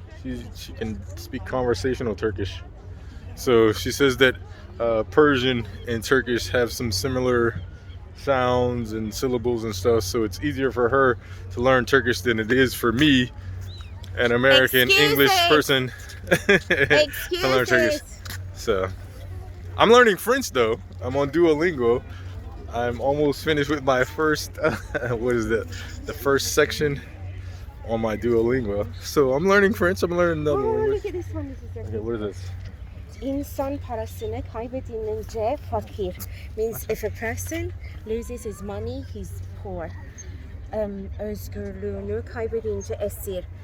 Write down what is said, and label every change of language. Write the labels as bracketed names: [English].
[English] She can speak conversational Turkish. So she says that Persian and Turkish have some similar sounds and syllables and stuff, so it's easier for her to learn Turkish than it is for me, an American English person, to learn Turkish. So I'm learning French though. I'm on Duolingo. I'm almost finished with my first what is that? The first section on my Duolingo. So I'm learning French. I'm learning another language. Look at this one. Okay, what is this? [Turkish] İnsan parasını kaybedince fakir. [English] Means if a person loses his money, he's poor. [Turkish] Özgürlüğünü kaybedince esir.